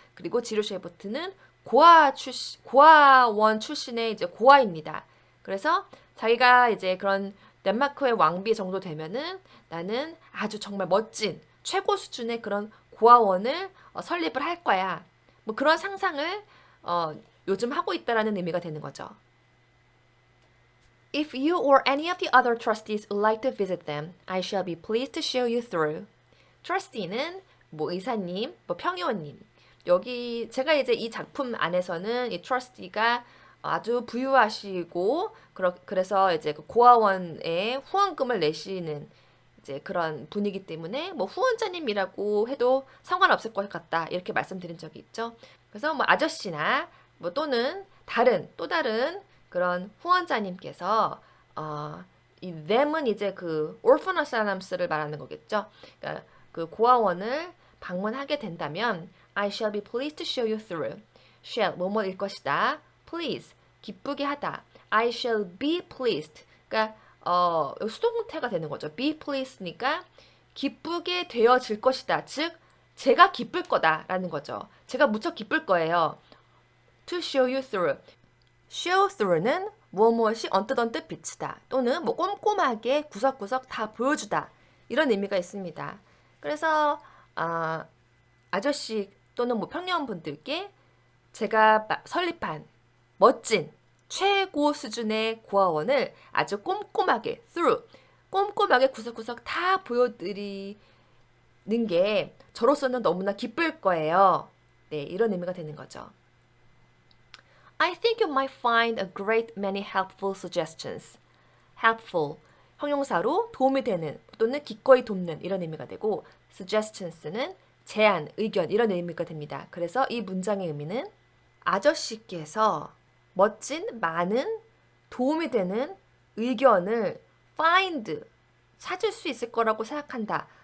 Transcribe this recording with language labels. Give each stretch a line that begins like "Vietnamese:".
Korean: 그리고 지로샤 에버트는 고아원 출신의 이제 고아입니다. 그래서 자기가 이제 그런 덴마크의 왕비 정도 되면은 나는 아주 정말 멋진 최고 수준의 그런 고아원을 설립을 할 거야. 뭐 그런 상상을 요즘 하고 있다라는 의미가 되는 거죠.
English: If you or any of the other trustees would like to visit them, I shall be pleased to show you through.
Korean: trustee는 뭐 의사님, 뭐 평의원님. 여기 제가 이제 이 작품 안에서는 이 trustee가 아주 부유하시고 그래서 이제 그 고아원에 후원금을 내시는 이제 그런 분이기 때문에 뭐 후원자님이라고 해도 상관없을 것 같다 이렇게 말씀드린 적이 있죠. 그래서 뭐 아저씨나 뭐 또는 또 다른 그런 후원자님께서 이 them은 이제 그 orphan asylums를 말하는 거겠죠. 그러니까 그 고아원을 방문하게 된다면
English: I shall be pleased to show you through.
Korean: shall 뭐뭐일 것이다. please 기쁘게 하다.
English: I shall be pleased.
Korean: 그러니까 수동태가 되는 거죠. be pleased니까 기쁘게 되어질 것이다. 즉 제가 기쁠 거다라는 거죠. 제가 무척 기쁠 거예요.
English: To show you through.
Korean: show through는 무엇이 언뜻 비치다 또는 뭐 꼼꼼하게 구석구석 다 보여주다 이런 의미가 있습니다. 그래서 아저씨 또는 뭐 평년분들께 제가 설립한 멋진 최고 수준의 고아원을 아주 꼼꼼하게 꼼꼼하게 구석구석 다 보여드리는 게 저로서는 너무나 기쁠 거예요. 네, 이런 의미가 되는 거죠.
English: I think you might find a great many helpful suggestions.
Korean: helpful, 형용사로 도움이 되는 또는 기꺼이 돕는 이런 의미가 되고 suggestions는 제안, 의견 이런 의미가 됩니다. 그래서 이 문장의 의미는 아저씨께서 멋진 많은 도움이 되는 의견을 find, 찾을 수 있을 거라고 생각한다.